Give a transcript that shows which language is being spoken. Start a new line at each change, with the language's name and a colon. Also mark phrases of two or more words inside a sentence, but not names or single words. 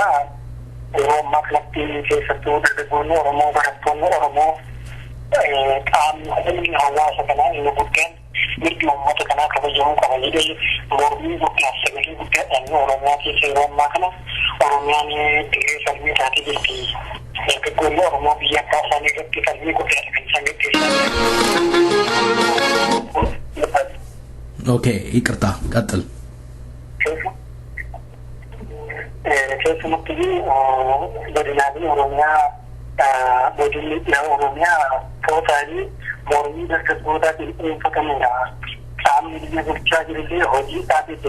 Oromo: Oromoo kanatti keessattuu dargaggoonni Oromoo, barattoonni Oromoo qaamni hawaasa kanaa inni guddaan mirgi uummata kanaa kabajamuu qaba jedhee mormii guddaa sagalee guddaadhaan Oromiyaa keessa yeroo ammaa kana Oromiyaan dirree falmii taatee jirti. Dargaggoonni Oromoo biyya abbaa isaanii irratti falmii guddaadha kan isaan gaggeessaa.
Amharic: Okay, ይቅርታ ቀጥል።
Oromo: keessumattuu godinaalee Oromiyaa Oromiyaa tootaalii mormii dargaggootatiin dhuunfatamedha. Qaamni biyya bulchaa jirullee hojii dhaabee jira.